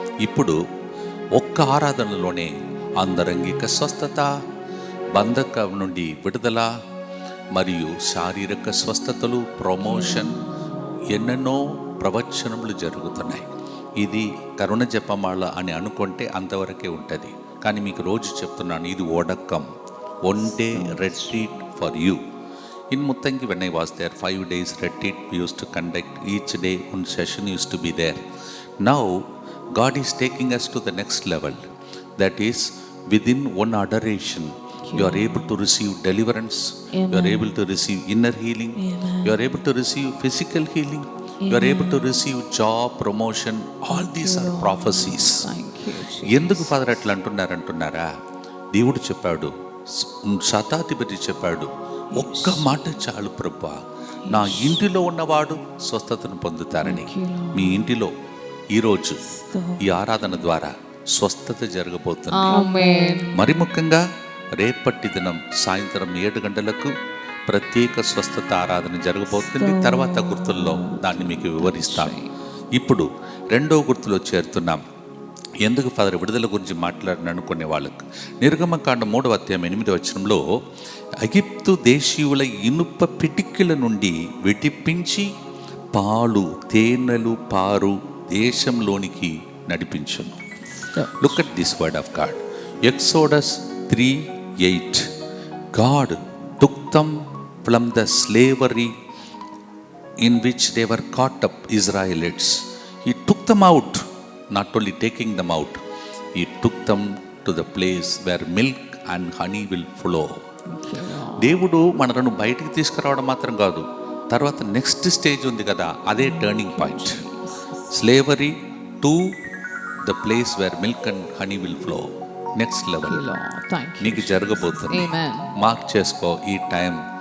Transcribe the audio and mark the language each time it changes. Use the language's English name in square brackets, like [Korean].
[Telugu] ఇప్పుడు ఒక్క ఆరాధనలోనే అంతరంగిక స్వస్థత, బంధకం నుండి విడుదల మరియు శారీరక స్వస్థతలు, ప్రమోషన్, ఎన్నెన్నో ప్రవచనములు జరుగుతున్నాయి. ఇది కరుణ జపమాల అని అనుకుంటే అంతవరకే ఉంటుంది. కానీ మీకు రోజు చెప్తున్నాను, ఇది ఓడక్కం, [English] 1 day retreat for you. In Muttangi, when I was there, 5 days retreat we used to conduct. Each day one session used to be there. Now God is taking us to the next level. That is, within one adoration, you are able to receive deliverance. Amen. You are able to receive inner healing. Amen. You are able to receive physical healing. Amen. You are able to receive job, promotion. All these are prophecies. [Telugu] ఎందుకు father అట్లా అంటున్నారా? దేవుడు చెప్పాడు, శతాధిపతి చెప్పాడు, ఒక్క మాట చాలు ప్రభువా, నా ఇంటిలో ఉన్నవాడు స్వస్థతను పొందుతారని. మీ ఇంటిలో ఈరోజు ఈ ఆరాధన ద్వారా స్వస్థత జరగబోతుంది. ఆమేన్. మరి ముఖ్యంగా రేపటి దినం సాయంత్రం 7 గంటలకు ప్రత్యేక స్వస్థత ఆరాధన జరగబోతుంది. తర్వాత గుర్తుల్లో దాన్ని మీకు వివరిస్తాను. ఇప్పుడు 2వ గుర్తులో చేరుతున్నాం. ఎందుకు ఫాదర్ విడుదల గురించి మాట్లాడిన అనుకునే వాళ్ళకు నిర్గమకాండ 3వ అధ్యాయం 8వ వచనంలో ఐగుప్తు దేశీయుల ఇనుప పిటికిల నుండి విడిపించి పాలు తేనెలు పారు దేశంలోనికి నడిపించును. [English] Look at this word of God. Exodus 3:8 God took them from the slavery in which they were caught up, Israelites. He took them out, not only taking them out, he took them to the place where milk and honey will flow. [Telugu] దేవుడు మనలను బయటికి తీసుకురావడం మాత్రం కాదు, తర్వాత [English] next stage [Telugu] ఉంది కదా, అదే turning point. [English] Slavery to the place where milk and honey will flow. [Telugu] Next level నీకు జరగబోతుంది. మార్క్ చేసుకో ఈ టైం.